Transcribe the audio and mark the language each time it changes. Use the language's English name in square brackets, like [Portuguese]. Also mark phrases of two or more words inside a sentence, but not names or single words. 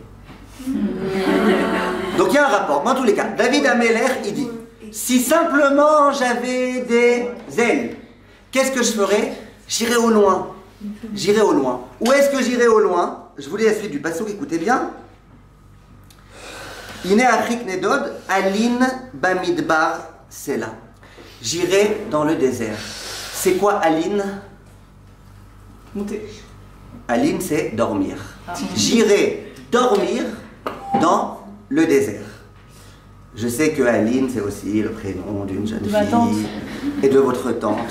[French] Donc il y a un rapport. Dans tous les cas, David Amelech, il dit, si simplement j'avais des ailes, qu'est-ce que je ferais? J'irais au loin. J'irai au loin. Où est-ce que j'irai au loin? Je vous lis la suite du passouk, écoutez bien. [Hebrew] הנה ארחיק נדוד אלין במדבר סלה. [French] J'irai dans le désert. C'est quoi alin? Monter. Alin, c'est dormir. J'irai dormir dans le désert. Je sais que Aline, c'est aussi le prénom d'une jeune fille et de votre tante.